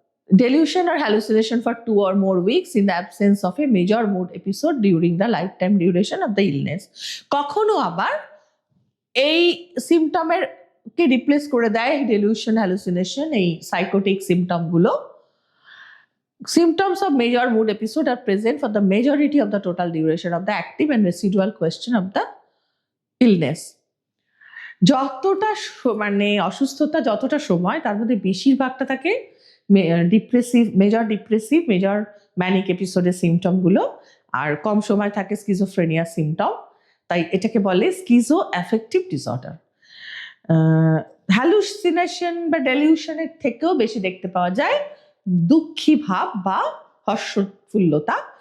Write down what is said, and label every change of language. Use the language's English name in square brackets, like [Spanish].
[English] Delusion or hallucination for 2 or more weeks in the absence of a major mood episode during the lifetime duration of the illness. [Bangla] কখনো আবার এই সিমটমের কে replace করে দেয় delusion, hallucination, এই psychotic সিমটমগুলো। [English] Symptoms of major mood episode are present for the majority of the total duration of the active and residual question of the illness. [Bangla] যতটা মানে অসুস্থতা যতটা সময়, তার মধ্যে বেশিরভাগটা থাকে ডিপ্রেসিভ, মেজর ম্যানিক এপিসোডের সিমটমগুলো, আর কম সময় থাকে স্কিজোফ্রেনিয়া সিমটম। তাই এটাকে বলে স্কিজো অ্যাফেক্টিভ ডিসঅর্ডার। হ্যালুসিনেশন বা ডেলিউশনের থেকেও বেশি দেখতে পাওয়া যায় দুঃখী ভাব বা হর্ষোৎফুল্লতা।